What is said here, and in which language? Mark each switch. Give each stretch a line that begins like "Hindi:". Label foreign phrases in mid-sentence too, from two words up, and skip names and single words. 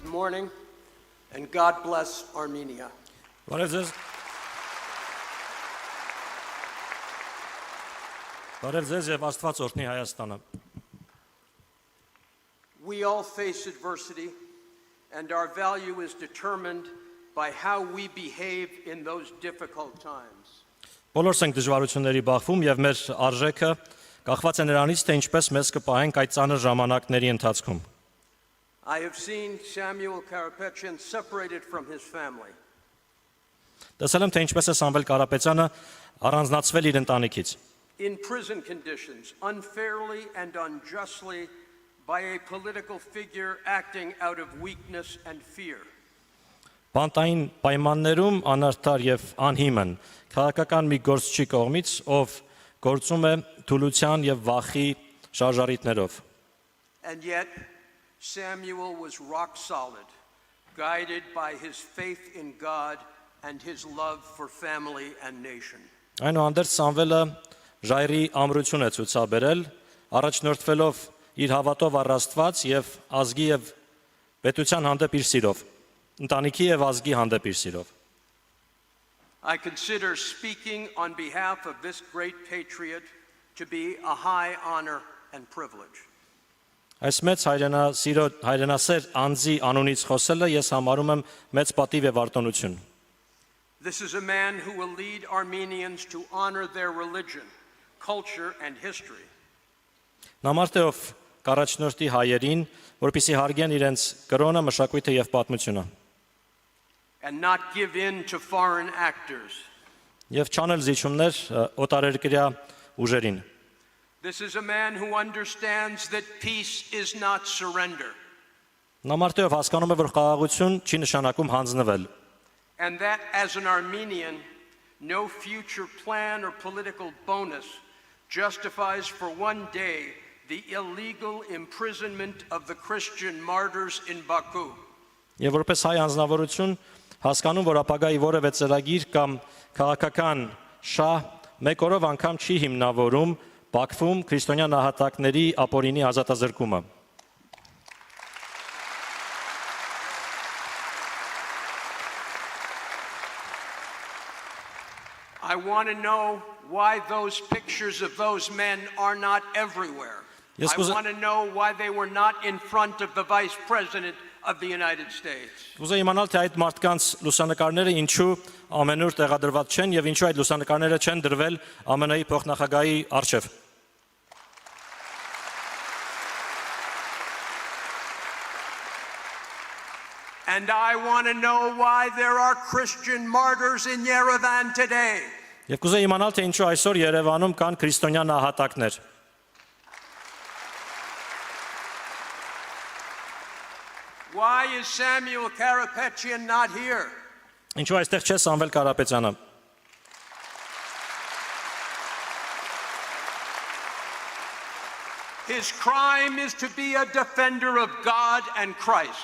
English: morning, and God bless Armenia. We all face adversity, and our value is determined by how we behave in those difficult times.
Armenian: Բոլորս ենք դժվարությունների բախվում եւ մեր արժեքը կախված է նրանից, թե ինչպես մեզ կպահենք այդ ծանր ժամանակների ընթացքում։
English: I have seen Samuel Karapetyan separated from his family.
Armenian: Տեսել եմ, թե ինչպես է Սամվել Կարապետյանը առանձնացվել իր ընտանիքից։
English: In prison conditions, unfairly and unjustly by a political figure acting out of weakness and fear.
Armenian: Բանտային պայմաններում անարդար եւ անհիմն քաղաքական մի գործչի կողմից, ով գործում է թուլության եւ վախի շարժարիտներով։
English: And yet Samuel was rock solid, guided by his faith in God and his love for family and nation.
Armenian: Այնուհանդերձ Սամվելը ժայռի ամրություն է ցուցաբերել, առաջնորդվելով իր հավատով առ Աստված եւ ազգի եւ պետության հանդեպ իր սիրով, ընտանիքի եւ ազգի հանդեպ իր սիրով։
English: I consider speaking on behalf of this great patriot to be a high honor and privilege.
Armenian: Այս մեծ հայրենասեր անձի անունից խոսելը ես համարում եմ մեծ պատիվ եւ արտոնություն։
English: This is a man who will lead Armenians to honor their religion, culture and history.
Armenian: Նա մարդ է, ով կառաջնորդի հայերին, որպեսզի հարգեն իրենց կրոնը, մշակույթը եւ պատմությունը։
English: And not give in to foreign actors.
Armenian: Եվ չանել զիջումներ օտարերկրյա ուժերին։
English: This is a man who understands that peace is not surrender.
Armenian: Նա մարդ է, ով հասկանում է, որ խաղաղություն չի նշանակում հանձնվել։
English: And that as an Armenian, no future plan or political bonus justifies for one day the illegal imprisonment of the Christian martyrs in Baku.
Armenian: Եվ որպես հայ անձնավորություն հասկանում, որ ապագայի որևէ ծրագիր կամ քաղաքական շահ մեկ օրով անգամ չի հիմնավորում Բաքվում քրիստոնյա նահատակների ապօրինի ազատազրկումը։
English: I want to know why those pictures of those men are not everywhere. Yes, I want to know why they were not in front of the Vice President of the United States.
Armenian: Ուզում իմանալ, թե այդ մարդկանց լուսանկարները ինչու ամենուր տեղադրված չեն եւ ինչու այդ լուսանկարները չեն դրվել ԱՄՆ-ի փոխնախագահի առջև։
English: And I want to know why there are Christian martyrs in Yerevan today.
Armenian: Եվ կուզեի իմանալ, թե ինչու այսօր Երևանում կան քրիստոնյա նահատակներ։
English: Why is Samuel Karapetyan not here?
Armenian: Ինչու այստեղ չէ Սամվել Կարապետյանը։
English: His crime is to be a defender of God and Christ.